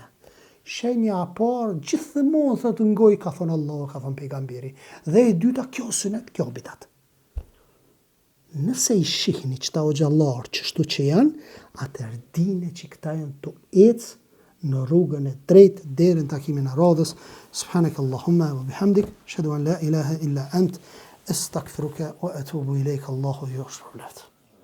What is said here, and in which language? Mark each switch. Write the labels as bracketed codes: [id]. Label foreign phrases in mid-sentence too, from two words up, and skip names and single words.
[sq] Shenja a parë, gjithmonë thot në gojë ka thonë Allah, ka thonë pejgamberi. Dhe e dyta, kjo sunet, kjo bidat. Nëse i shihni qëta o gjallarë qështu që janë, atër dine që këta janë të ecë në rrugën e drejtë deri në takimin e radhës. [ar] سبحانك اللهم وبحمدك أشهد أن لا إله إلا أنت أستغفرك وأتوب إليك. الله يغفر لك.